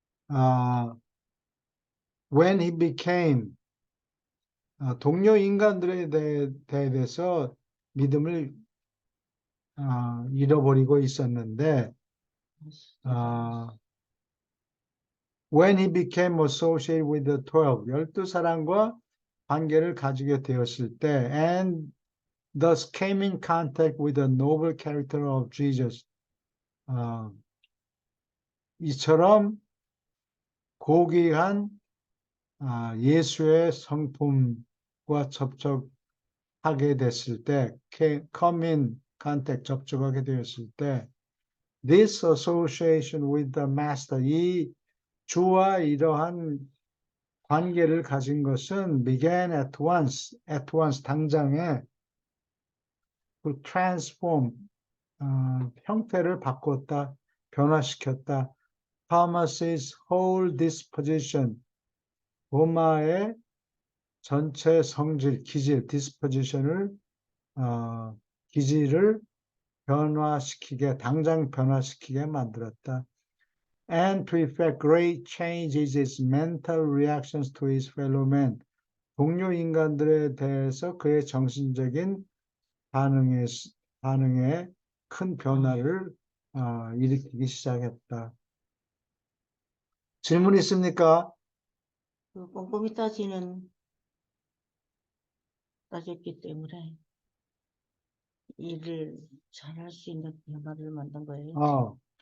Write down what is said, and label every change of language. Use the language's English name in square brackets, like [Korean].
[English] 아, when he became [Korean] 동료 인간들에 대해서 믿음을 잃어버리고 있었는데 [English] 아, when he became associated with the 12, [Korean] 12사람과 관계를 가지게 되었을 때 [English] and thus came in contact with the noble character of Jesus. [Korean] 어, 이처럼 고귀한 예수의 성품과 접촉하게 됐을 때, [English] come in contact, [Korean] 접촉하게 되었을 때, [English] this association with the master, [Korean] 이 주와 이러한 관계를 가진 것은 [English] began at once, [Korean] 당장에 그 transform, 형태를 바꿨다, 변화시켰다. [English] Thomas's whole disposition, [Korean] 로마의 전체 성질, 기질, disposition을, 어, 기질을 당장 변화시키게 만들었다. [English] And to effect great changes his mental reactions to his fellow men. [Korean] 동료 인간들에 대해서 그의 정신적인 반응에, 반응에 큰 아, 변화를 일으키기 시작했다. 질문 있습니까? 그 꼼꼼히 따졌기 때문에 일을 잘할 수 있는 변화를 만든 거예요.